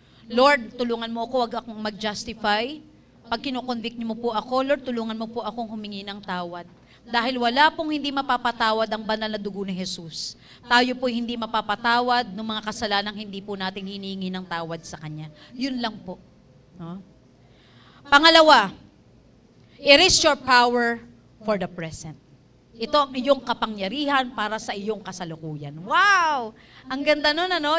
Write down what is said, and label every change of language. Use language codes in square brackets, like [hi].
[tl] Lord, tulungan mo ako, wag akong mag-justify. Pag kinoconvict niyo mo po ako, Lord, tulungan mo po akong humingi ng tawad. Dahil wala pong hindi mapapatawad ang banal na dugo ni Jesus. Tayo po hindi mapapatawad ng mga kasalanang hindi po natin hiningi ng tawad sa Kanya. Yun lang po. No? [en] Pangalawa, it is your power for the present. [tl] Ito ang iyong kapangyarihan para sa iyong kasalukuyan. Wow! Ang ganda nun, ano?